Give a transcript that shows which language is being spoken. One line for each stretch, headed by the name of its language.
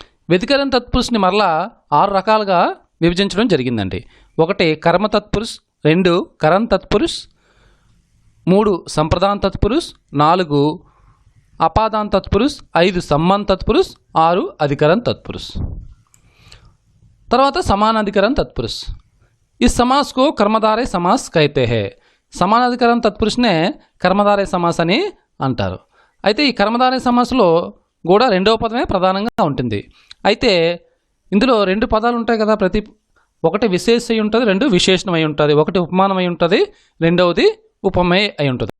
Telugu: వ్యధికరణ తత్పురుష్ని మరలా 6 రకాలుగా విభజించడం జరిగిందండి. ఒకటి కర్మ తత్పురుష్, 2 కరణ్ తత్పురుష్, 3 సంప్రదాన తత్పురుష్, 4 అపాదాన తత్పురుష్, 5 సమ్మాన్ తత్పురుష్, 6 అధికరణ తత్పురుష్. తర్వాత సమానాధికరణ తత్పురుష్.
Hindi: इस समास को कर्मधारय समास कहते हैं.
Telugu: సమానాధికరణ తత్పురుషునే కర్మధారయ సమాస్ అని అంటారు. అయితే ఈ కర్మధారయ సమాస్లో కూడా రెండవ పదమే ప్రధానంగా ఉంటుంది. అయితే ఇందులో 2 పదాలు ఉంటాయి కదా. ఒకటి విశేష అయి ఉంటుంది, 2 విశేషణం అయి ఉంటుంది. ఒకటి ఉపమానం అయి ఉంటుంది, రెండవది ఉపమేయ అయి ఉంటుంది.